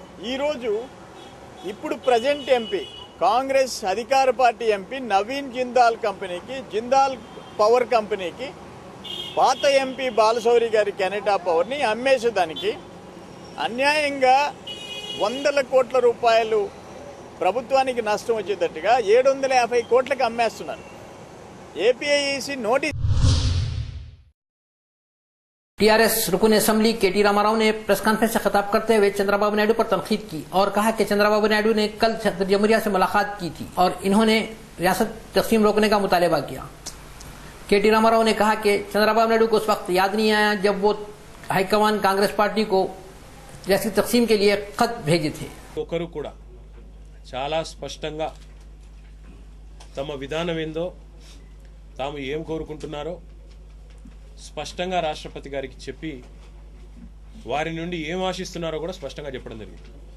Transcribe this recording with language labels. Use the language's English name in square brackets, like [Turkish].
[Telugu] ఈరోజు ఇప్పుడు present MP, Congress అధికార పార్టీ ఎంపీ నవీన్ జిందాల్ కంపెనీకి, జిందాల్ పవర్ కంపెనీకి పాత ఎంపీ బాలశౌరి గారి కెనటా పవర్ని అమ్మేసేదానికి అన్యాయంగా 100 కోట్ల రూపాయలు ప్రభుత్వానికి నష్టం వచ్చేటట్టుగా 750 కోట్లకు అమ్మేస్తున్నారు. APIIC notice. [Hindi] टीआरएस रुकन असेंबली केटी रामाराव ने प्रेस कॉन्फ्रेंस से खिताब करते हुए चंद्रबाबू नायडू पर तनकीद की और कहा कि चंद्रबाबू नायडू ने कल जमुरिया से मुलाकात की थी और इन्होंने रियासत तकसीम रोकने का मुतालबा किया. केटी रामाराव ने कहा कि चंद्रबाबू नायडू को उस वक्त याद नहीं आया जब वो हाईकमान कांग्रेस पार्टी को रियासत तकसीम के लिए खत भेजे थे. [Telugu] ఒకరు కూడా చాలా స్పష్టంగా తమ విధానం ఏందో, తాము ఏం కోరుకుంటున్నారో స్పష్టంగా రాష్ట్రపతి గారికి చెప్పి వారి నుండి ఏం ఆశిస్తున్నారో కూడా స్పష్టంగా చెప్పడం జరిగింది.